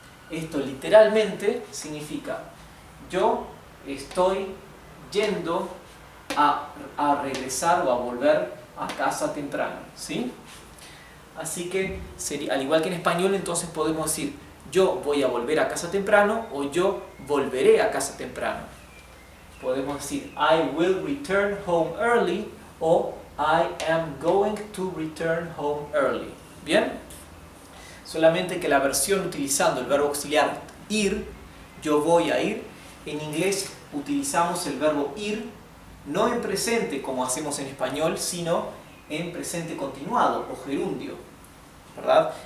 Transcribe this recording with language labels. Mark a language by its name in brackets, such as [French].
[Spanish] Esto literalmente significa yo estoy yendo a regresar o a volver a casa temprano, ¿sí? Así que, al igual que en español, entonces podemos decir yo voy a volver a casa temprano o yo volveré a casa temprano. Podemos decir [English] I will return home early o I am going to return home early. [Spanish] ¿Bien? Solamente que la versión utilizando el verbo auxiliar ir, yo voy a ir, en inglés utilizamos el verbo ir no en presente como hacemos en español, sino en presente continuado o gerundio, ¿verdad?